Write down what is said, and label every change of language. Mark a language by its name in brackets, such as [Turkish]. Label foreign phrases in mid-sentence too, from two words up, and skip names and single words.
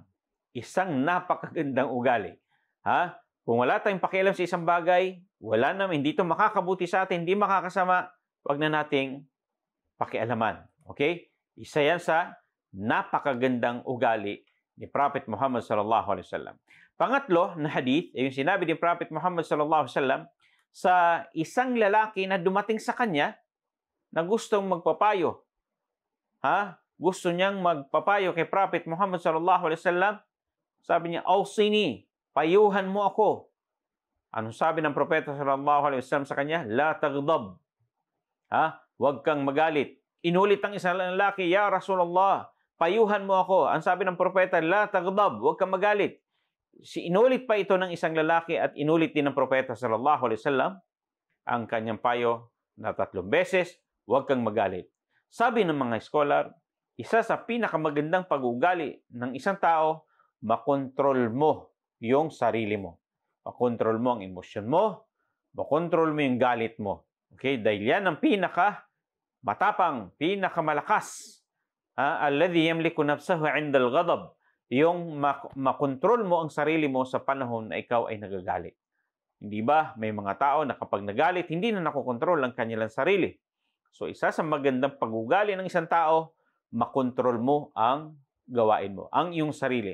[Filipino] Isang napakagandang ugali. Kung wala tayong pakialam sa isang bagay, wala naman, hindi ito makakabuti sa atin, hindi makakasama, wag na nating pakialaman. Okay? Isa yan sa napakagandang ugali ni Prophet Muhammad [Arabic] صلى الله عليه وسلم. [Filipino] Pangatlo na hadith, yung sinabi ni Prophet Muhammad [Arabic] صلى الله عليه وسلم [Filipino] sa isang lalaki na dumating sa kanya na gustong magpapayo. Gusto niyang magpapayo kay Prophet Muhammad [Arabic] صلى الله عليه وسلم. [Filipino] Sabi niya, "Awsini, payuhan mo ako." Anong sabi ng propeta [Arabic] صلى الله عليه وسلم [Filipino] sa kanya? [Arabic] لا تغضب. [Filipino] Huwag kang magalit. Inulit ang isang lalaki, [Arabic] "يا رسول الله, [Filipino] payuhan mo ako." Ang sabi ng propeta, [Arabic] لا تغضب, [Filipino] huwag kang magalit. Inulit pa ito ng isang lalaki at inulit din ng propeta [Arabic] صلى الله عليه وسلم [Filipino] ang kanyang payo na 3 beses, huwag kang magalit. Sabi ng mga scholar, isa sa pinakamagandang pag-uugali ng isang tao, makontrol mo yung sarili mo. Makontrol mo ang emosyon mo, makontrol mo yung galit mo. Okay? Dahil yan ang matapang, pinakamalakas. [Arabic] الذي يملك نفسه عند الغضب. [Filipino] Yung makontrol mo ang sarili mo sa panahon na ikaw ay nagagalit. Hindi ba? May mga tao na kapag nagalit, hindi na nakokontrol ang kanilang sarili. So, isa sa magandang pag-ugali ng isang tao, makontrol mo ang gawain mo, ang iyong sarili.